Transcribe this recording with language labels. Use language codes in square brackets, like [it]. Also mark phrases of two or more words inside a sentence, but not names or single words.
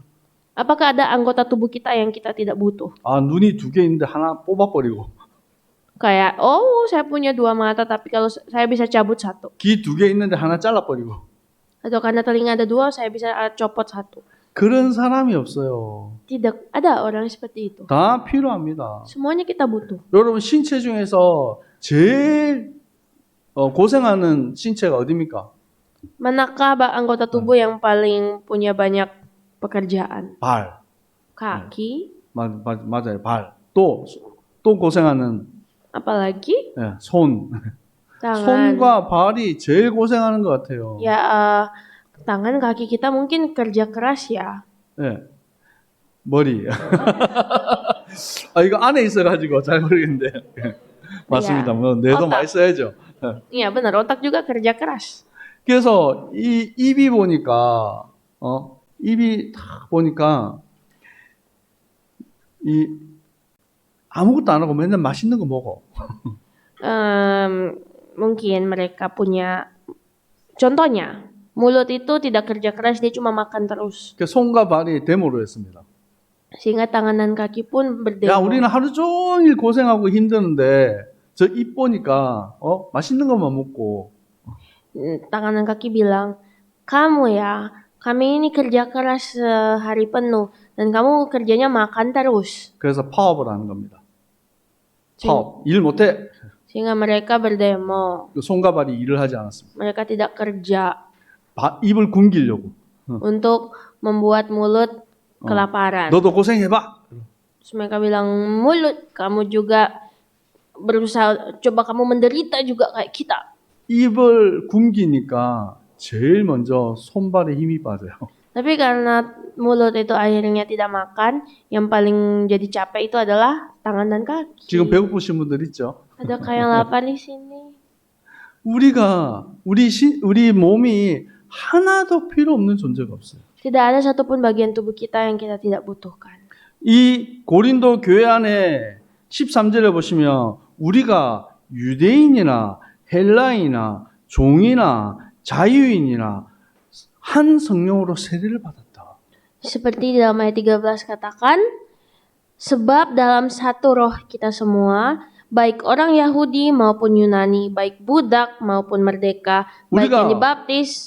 [id] Apakah ada anggota tubuh kita yang kita tidak butuh? [ko] 아, 눈이 2개 있는데 하나 뽑아버리고 [id] Kayak, oh saya punya 2 mata tapi kalau saya bisa cabut 1. [ko] 귀 2개 있는데 하나 잘라버리고 [id] Atau karena telinga ada 2, saya bisa copot 1. [ko] 그런 사람이 없어요. [id] Tidak ada orang seperti itu. [ko] 다 필요합니다. [id] Semuanya kita butuh. [ko] 여러분 신체 중에서 제일 고생하는 신체가 어디입니까? [id] Manakah anggota tubuh yang paling punya banyak pekerjaan? [ko] 발. [id] Kaki, [ko] 맞아요. 발. 또 고생하는 [id] apalagi [ko] 손. [id] tangan. [ko] 손과 발이 제일 고생하는 것 같아요. [id] Ya, tangan kaki kita mungkin kerja keras ya. [ko] 예. 머리. 아, 이거 안에 있어가지고 잘 모르겠는데. 맞습니다. 뭐 뇌도 오딱. 많이 써야죠. [id] Iya benar, otak juga kerja keras. [ko] 그래서 이 입이 보니까 입이 딱 보니까 이 아무것도 안 하고 맨날 맛있는 거 먹어. [id] Mungkin mereka punya, contohnya, mulut itu tidak kerja keras, dia cuma makan terus. [ko] 그 손과 발이 데모로 했습니다. [id] Sehingga tangan dan kaki pun berdemo. [ko] 야, 우리는 하루 종일 고생하고 힘드는데 저 입 보니까 맛있는 것만 먹고 [id] Tangan dan kaki bilang, kamu ya, kami ini kerja keras sehari penuh dan kamu kerjanya makan terus. [ko] 그래서 파업을 하는 겁니다. 파업. 일 못해. [id] Sehingga mereka berdemo. [ko] 그 손과 발이 일을 하지 않았습니다. [id] Mereka tidak kerja [ko] 입을 굶기려고. [id] untuk membuat mulut kelaparan. [ko] 너도 고생해봐. [id] Terus mereka bilang, mulut kamu juga berusaha, coba kamu menderita juga kayak kita. [ko] 입을 굶기니까 제일 먼저 손발에 힘이 빠져요. [id] Tapi karena mulut itu akhirnya tidak makan, yang paling jadi capek itu adalah tangan dan kaki. [ko] 지금 배고프신 분들 있죠? [id] Ada kayak lapar di sini. [ko] 우리 몸이 하나도 필요 없는 존재가 없어요. [id] Tidak ada satupun bagian tubuh kita yang kita tidak butuhkan. [ko] 이 고린도 교회 안에 13절에 보시면 우리가 유대인이나 헬라인이나 종이나 자유인이나 한 성령으로 세례를 받았다. [id] Seperti di dalam ayat 13 katakan, sebab dalam satu roh kita semua, baik orang Yahudi maupun Yunani, baik budak maupun merdeka, baik yang dibaptis,